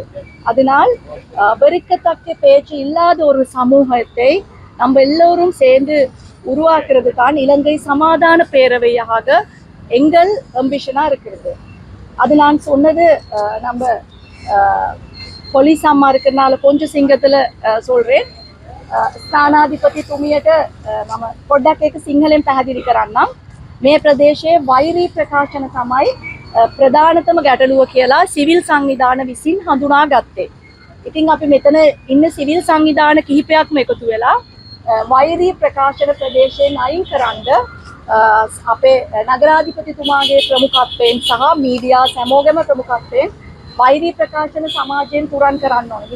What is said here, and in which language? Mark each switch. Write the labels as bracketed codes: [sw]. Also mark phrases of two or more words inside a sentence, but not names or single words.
[ta] அதனால் வெறுக்கத்தக்க பேச்சு இல்லாத ஒரு சமூகத்தை நம்ம எல்லோரும் சேர்ந்து உருவாக்குறது தான் இலங்கை சமாதான பேரவையாக எங்கள் அம்பிஷனாக இருக்கிறது. அது நான் சொன்னது நம்ம போலீஸ் அம்மா இருக்கிறதுனால கொஞ்சம் சிங்கத்தில் சொல்கிறேன். [si] ස්ථානාධිපති තුමියට මම පොඩ්ඩක් ඒක සිංහලෙන් පැහැදිලි කරන්නම්. මේ ප්‍රදේශයේ වෛරී ප්‍රකාශන තමයි ප්‍රධානතම ගැටලුව කියලා සිවිල් සංවිධාන විසින් හඳුනා ගත්තේ. ඉතින් අපි මෙතන ඉන්න සිවිල් සංවිධාන කිහිපයක්ම එකතු වෙලා වෛරී ප්‍රකාශන ප්‍රදේශයෙන් අයින් කරන්න අපේ නගරාධිපතිතුමාගේ ප්‍රමුඛත්වයෙන් සහ මීඩියා සමෝගම ප්‍රමුඛත්වයෙන් වෛරී ප්‍රකාශන සමාජයෙන් තුරන් කරන්න ඕනේ.